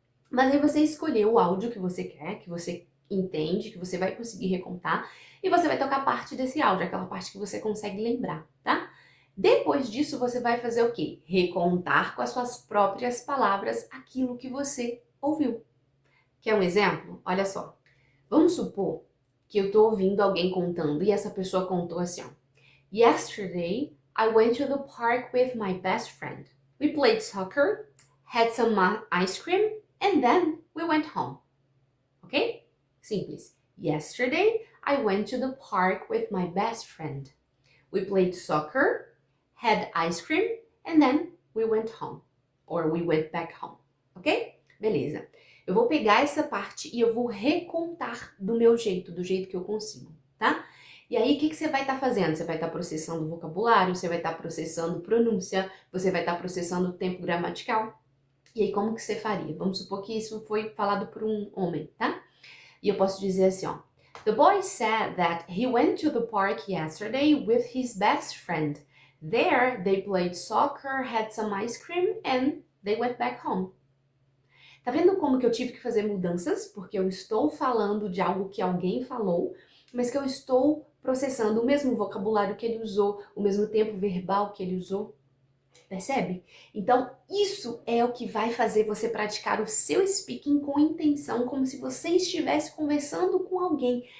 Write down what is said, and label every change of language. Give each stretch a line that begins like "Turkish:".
Portuguese: Mas aí você escolheu o áudio que você quer, que você entende, que você vai conseguir recontar, e você vai tocar parte desse áudio, aquela parte que você consegue lembrar, tá? Depois disso, você vai fazer o quê? Recontar com as suas próprias palavras aquilo que você ouviu. Quer um exemplo? Olha só. Vamos supor que eu tô ouvindo alguém contando e essa pessoa contou assim, ó.
English: Yesterday, I went to the park with my best friend. We played soccer, had some ice cream, and then we went home. Ok? Simples. Yesterday, I went to the park with my best friend. We played soccer, had ice cream, and then we went home. Or we went back home. Ok? Beleza.
Portuguese: Eu vou pegar essa parte e eu vou recontar do meu jeito, do jeito que eu consigo, tá? E aí, o que você vai estar fazendo? Você vai estar processando vocabulário, você vai estar processando pronúncia, você vai estar processando tempo gramatical. E aí, como que você faria? Vamos supor que isso foi falado por um homem, tá? E eu posso dizer assim, ó.
English: The boy said that he went to the park yesterday with his best friend. There, they played soccer, had some ice cream, and they went back home.
Portuguese: Tá vendo como que eu tive que fazer mudanças? Porque eu estou falando de algo que alguém falou, mas que eu estou processando o mesmo vocabulário que ele usou, o mesmo tempo verbal que ele usou. Percebe? Então, isso é o que vai fazer você praticar o seu speaking com intenção, como se você estivesse conversando com alguém.